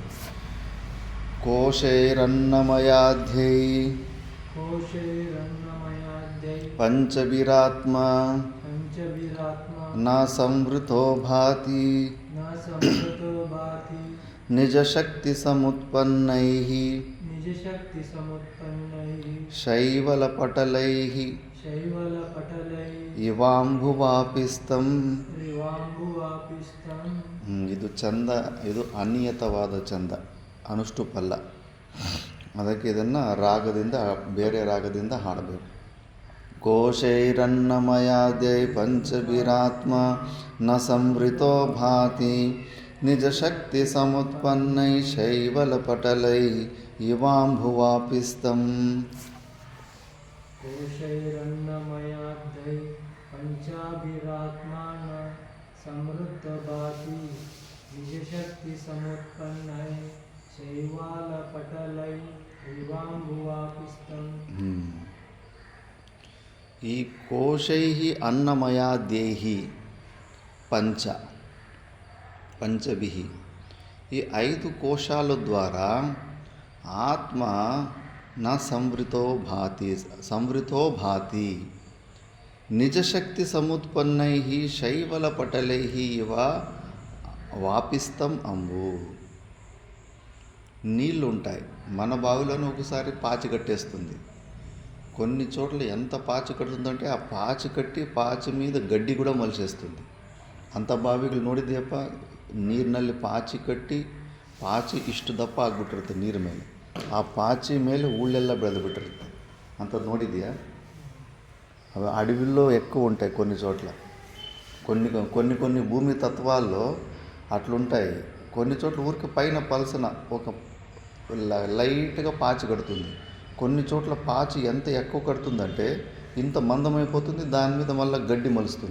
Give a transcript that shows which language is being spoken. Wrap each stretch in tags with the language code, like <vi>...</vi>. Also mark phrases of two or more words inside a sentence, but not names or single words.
<sa>కోశైరన్నమయాధ్యై పంచభిరాత్మ నా సంవృతో భాతి నిజశక్తి సముత్పన్నైః శైవలపటలైః ఇవాంబువాపిస్తం.</sa> <kn>ಇದು ಚಂದ, ಇದು ಅನಿಯತವಾದ ಚಂದ, ಅನುಷ್ಟುಪಲ್ಲ. ಅದಕ್ಕೆ ಇದನ್ನು ಬೇರೆ ರಾಗದಿಂದ ಹಾಡಬೇಕು.</kn> <sa>ಕೋಶೈರನ್ನಮಯಾದ್ಯೈ ಪಂಚಭಿರಾತ್ಮ ನ ಸಂವೃತೋ ಭಾತಿ ನಿಜಶಕ್ತಿ ಸಮುತ್ಪನ್ನೈ ಶೈವಲಪಟಲೈ ಇವಾಂಬುವಾಪಿಸ್ತಂ. ಕೋಶೈರನ್ನಮಯಾದ್ಯೈ ಪಂಚಭಿರಾತ್ಮ समृद्ध भाति निजशक्ति समुत्पन्नै शैवालपटलै इवांबुवापिस्तं. ఈ కోశైః అన్నమయాద్యైః పంచభిః, ఈ 5</sa> <te>కోశాల ద్వారా</te> <sa>ఆత్మ నా సంవృతో భాతి నిజశక్తి సముత్పన్నైః శైవలపటలైః ఇవ వాపిస్తం అంబు.</sa> <te>నీళ్ళు ఉంటాయి మన బావిలోనే, ఒకసారి పాచి కట్టేస్తుంది. కొన్ని చోట్ల ఎంత పాచి కడుతుందంటే ఆ పాచి మీద గడ్డి కూడా మొలిచేస్తుంది.</te> <kn>ಅಂಥ ಬಾವಿಗಳು ನೋಡಿದ್ಯಪ್ಪ, ನೀರಿನಲ್ಲಿ ಪಾಚಿ ಇಷ್ಟು ದಪ್ಪ ಆಗಿಬಿಟ್ಟಿರುತ್ತೆ ನೀರ ಮೇಲೆ. ಆ ಪಾಚಿ ಮೇಲೆ ಹೂಳೆಲ್ಲ ಬೆಳೆದುಬಿಟ್ಟಿರುತ್ತೆ. ಅಂಥದ್ದು ನೋಡಿದ್ಯಾ?</kn> <te>అవి అడవిలో ఎక్కువ ఉంటాయి కొన్ని చోట్ల. కొన్ని భూమి తత్వాల్లో అట్లుంటాయి. కొన్ని చోట్ల ఊరికి పైన పలసన ఒక లైట్గా పాచి కడుతుంది. కొన్ని చోట్ల పాచి ఎంత ఎక్కువ కడుతుందంటే ఇంత మందమైపోతుంది, దాని మీద మళ్ళీ గడ్డి మలుస్తుంది.</te>